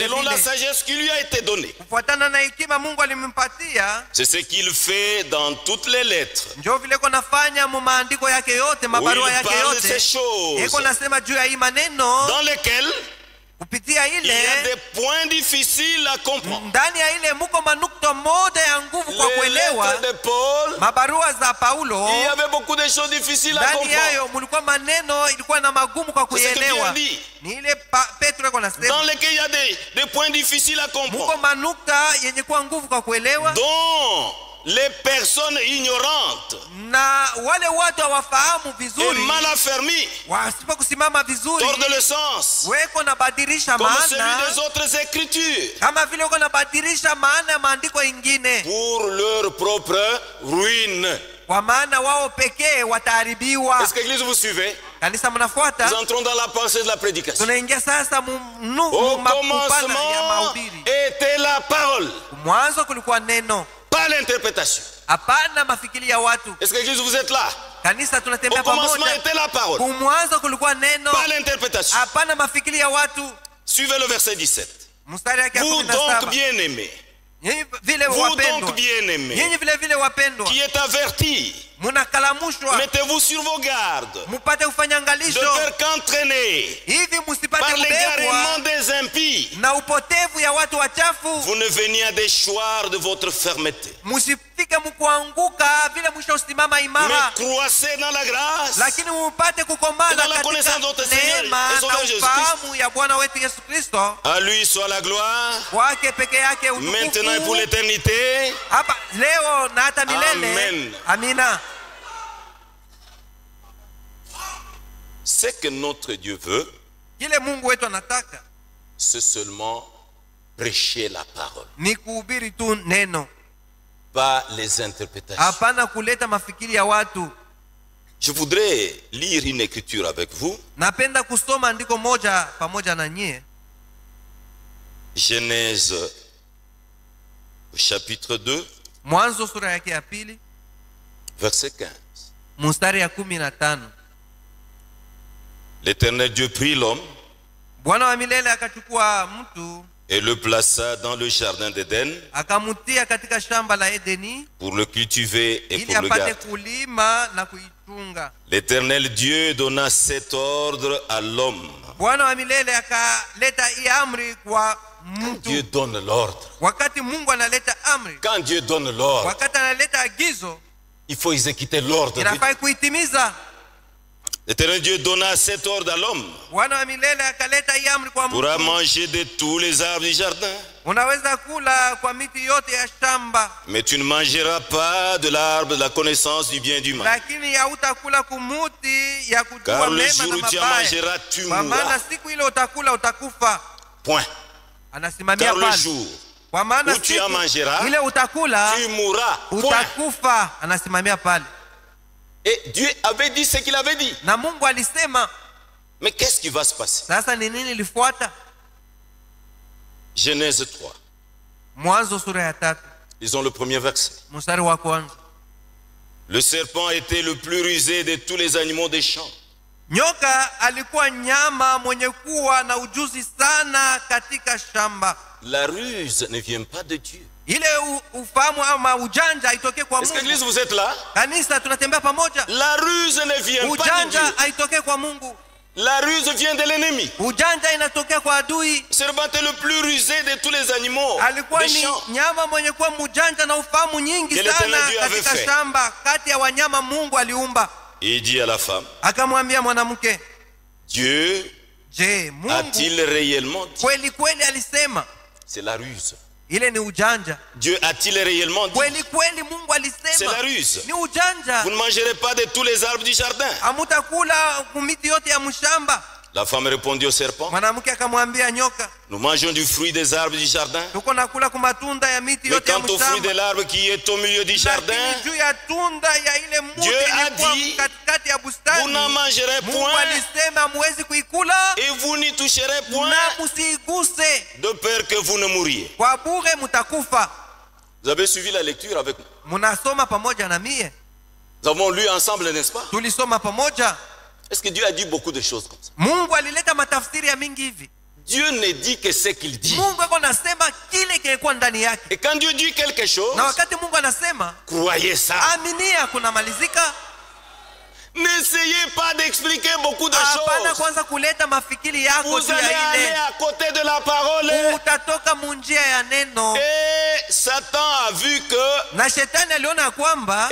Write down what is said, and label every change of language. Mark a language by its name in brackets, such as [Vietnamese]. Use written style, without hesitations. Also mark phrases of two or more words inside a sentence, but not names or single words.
[French] Selon la [Swahili] vile, [French] sagesse qui lui a été donnée. [Swahili] kufuatana na hekima Mungu alimpatia. [French] C'est ce qu'il fait dans toutes les lettres. [Swahili] Njoo vile ko nafanya mu maandiko yake yote, [French] Où [Swahili] mabarua [French] il [Swahili] yake [French] parle de ces [Swahili] yote, [French] choses [Swahili] eko nasema juu ya hii maneno, [French] dans lesquelles [Swahili] kupitia [French] il y a [Swahili] ile [French] des points difficiles à comprendre. [Swahili] ndani ya ile muko manukto moja ya nguvu kwa [French] Les [Swahili] kuelewa. [French] lettres de Paul, [Swahili] Mabarua za Paulo, [French] il y avait beaucoup de choses difficiles à [Swahili] ndani [French] comprendre. [Swahili] yayo mulikuwa maneno ilikuwa na magumu kwa [French] C'est ce que [Swahili] kuelewa. [French] Pierre dit. [Swahili] Ni ile Petro eko [French] Dans [Swahili] nasema [French] lesquels il y a des points difficiles à [Swahili] muko [French] comprendre. [Swahili] manukta yenye kuwa nguvu kwa kuelewa, [French] Dont les personnes ignorantes [Swahili] na wale watu hawafahamu [French] et [Swahili] vizuri, [French] mal affermies [Swahili] wasipo kusimama vizuri, [French] tordent le sens, [Swahili] weko nabadilisha [French] comme celui [Swahili] maana [French] des autres écritures, [Swahili] kama vile uko nabadilisha maana ya maandiko ingine, [French] pour leur propre ruine. [Swahili] kwa maana wao pekee wataharibiwa. [French] Est-ce que l'église vous suivez? [Swahili] Kanisa, [French] Nous [Swahili] mnafuata? [French] entrons dans la pensée de la prédication. [Swahili] Tunaingia sasa [French] Au [Swahili] mapupana ya [French] commencement [Swahili] mahubiri. [French] était la parole, [Swahili] Mwanzo kulikuwa neno, [French] pas l'interprétation. [Swahili] hapana mafikiri ya watu. [French] Est-ce que l'église vous êtes là? [Swahili] Kanisa, [French] Au [Swahili] tunatembea [French] commencement [Swahili] pamoja. [French] était la parole, [Swahili] Mwanzo kulikuwa neno, [French] pas l'interprétation. [Swahili] hapana mafikiri ya watu. [French] Suivez le verset 17. [Swahili] Mstari yake ya [French] Vous donc [Swahili] 17. [French] bien-aimés, [Swahili] Nyinyi vile [French] vous [Swahili] wapendwa, [French] donc bien-aimés, [Swahili] nyinyi vile vile wapendwa, [French] qui êtes avertis, [Swahili] munakalamushwa [French] mettez-vous sur vos gardes [Swahili] mupate kufanya [French] de [Swahili] angalisho, [French] faire qu'entraîner [Swahili] hivi musipate [French] par [Swahili] kubebwa [French] l'égarement des impies, [Swahili] na upotevu ya watu wachafu, [French] vous ne veniez à déchoir de votre fermeté, [Swahili] musifike mkuanguka vile mwisho usimama [French] mais [Swahili] imara, [French] croissez dans la grâce [Swahili] lakini mupate [French] et [Swahili] kukomaa [French] dans la connaissance de notre [Swahili] katika [French] Seigneur [Swahili] neema [French] et Sauveur [Swahili] na [French] Jésus [Swahili] ufahamu ya Bwana wetu Yesu Kristo. [French] À lui soit la gloire, [Swahili] Kwake peke yake [French] maintenant et pour [Swahili] utukufu [French] l'éternité. [Swahili] hapa leo na hata milele. [French] Amen. [Swahili] Amina. [French] Ce que notre Dieu veut, [Swahili] Kile Mungu wetu anataka [French] c'est seulement prêcher la parole, [Swahili] ni kuhubiri tu neno, [French] pas les interprétations. [Swahili] hapana kuleta mafikiri ya watu. [French] Je voudrais lire une écriture avec vous. [Swahili] Napenda kusoma andiko moja pamoja na nyie, [French] Genèse chapitre 2, [Swahili] Mwanzo sura yake ya pili [French] verset 15. [Swahili] mstari ya 15. [French] L'Éternel Dieu prit l'homme [Swahili] Bwana wa milele akachukua mtu [French] et le plaça dans le jardin d'Éden [Swahili] akamutia katika shamba la Edeni [French] pour le cultiver et [Swahili] ili [French] pour le [Swahili] apate [French] garder. [Swahili] kulima na kuichunga. [French] L'Éternel Dieu donna cet ordre à l'homme. [Swahili] Bwana wa milele akaleta hii amri kwa [French] Dieu [Swahili] mtu. [French] donne l'ordre. [Swahili] Wakati Mungu analeta amri, [French] Quand Dieu donne l'ordre, [Swahili] wakati analeta agizo, [French] il faut exécuter l'ordre. [Swahili] inafai kuitimiza. [French] L'Éternel Dieu donna cet ordre à l'homme [Swahili] Bwana wa milele akaleta hii amri kwa [French] pourra [Swahili] mtu. [French] manger de tous les arbres du jardin. [Swahili] Unaweza kula kwa miti yote ya shamba, [French] Mais tu ne mangeras pas de l'arbre de la connaissance du bien et du mal. [Swahili] lakini hautakula kumuti ya kujua [French] Car le [Swahili] mema [French] jour [Swahili] na [French] où tu en [Swahili] mabaya, [French] mangeras, tu [Swahili] kwa maana [French] mourras. [Swahili] siku ile utakula utakufa. [French] Point. [Swahili] anasimamia [French] Car le [Swahili] pale. [French] jour [Swahili] Kwa maana [French] où tu en mangeras, [Swahili] ile utakula [French] tu mourras. Point. [Swahili] utakufa. Anasimamia pale. [French] Et Dieu avait dit ce qu'il avait dit. [Swahili] Na Mungu alisema. [French] Mais qu'est-ce qui va se passer? [Swahili] Sasa ni nini lifuata? [French] Genèse 3. [Swahili] Mwanzo sura ya 3. [French] Lisons le premier verset. [Swahili] Mstari wa kwanza. [French] Le serpent était le plus rusé de tous les animaux des champs. [Swahili] Nyoka alikuwa nyama mwenye kuwa na ujuzi sana katika shamba. [French] La ruse ne vient pas de Dieu. [Swahili] Ile ufahamu ama ujanja haitokee kwa [French] Est-ce que [Swahili] Mungu. [French] l'église vous êtes là? [Swahili] Kanisa tunatembea pamoja. [French] La ruse ne vient pas de [Swahili] Ujanja [French] Dieu. [Swahili] haitokee kwa Mungu. [French] La ruse vient de l'ennemi. [Swahili] Ujanja inatokea kwa adui. [French] Le serpent est le plus rusé de tous les animaux [Swahili] Alikuwa [French] des [Swahili] ni [French] champs. [Swahili] nyama mwenye kuwa mjanja na ufahamu nyingi [French] Quel était [Swahili] sana [French] le Dieu avait [Swahili] katika [French] fait? [Swahili] shamba. Kati ya wanyama Mungu aliumba. [French] Et il dit à la femme, [Swahili] Akamwambia mwanamke, [French] Dieu [Swahili] je, Mungu [French] a-t-il réellement dit? [Swahili] kweli kweli alisema? [French] C'est la ruse. [Swahili] Ile ni ujanja. [French] Dieu a-t-il réellement dit? [Swahili] Kweli kweli Mungu alisema? [French] C'est la ruse. [Swahili] Ni ujanja. [French] Vous ne mangerez pas de tous les arbres du jardin. [Swahili] Hamutakula kumiti yote ya mshamba. [French] La femme répondit au serpent, [Swahili] Mwanamke akamwambia nyoka, [French] nous mangeons du fruit des arbres du jardin. [Swahili] tuko nakula kumatunda ya miti [French] Mais [Swahili] yote ya [French] quant au fruit de [Swahili] mshamba. [French] l'arbre qui est au milieu du jardin, [Swahili] Lakini juu ya tunda ya ile muti [French] Dieu a [Swahili] ilikuwa [French] dit, [Swahili] katikati ya [French] vous [Swahili] bustani, [French] n'en mangerez [Swahili] Mungu [French] point [Swahili] alisema hamwezi kuikula [French] et vous n'y toucherez point [Swahili] na musiiguse, [French] de peur que vous ne mouriez. [Swahili] kwa bure mutakufa. [French] Vous avez suivi la lecture avec moi. [Swahili] Munasoma pamoja na mie, [French] Nous avons lu ensemble, n'est-ce pas? [Swahili] tulisoma pamoja. [French] Est-ce que Dieu a dit beaucoup de choses comme ça? [Swahili] Mungu alileta matafsiri ya mingi hivi. [French] Dieu ne dit que ce qu'il dit. [Swahili] Mungu ako nasema kile kilikuwa ndani yake, [French] Et quand Dieu dit quelque chose, [Swahili] na wakati Mungu anasema [French] croyez ça. [Swahili] aminia, kunamalizika. [French] N'essayez pas d'expliquer beaucoup de [Swahili] Hapana [French] choses. [Swahili] kwanza kuleta mafikiri yako [French] Vous [Swahili] juu [French] allez [Swahili] ya [French] aller [Swahili] ile, [French] à côté de la parole. [Swahili] utatoka munjia ya neno. [French] Et Satan a vu que [Swahili] Na shetani aliona kwamba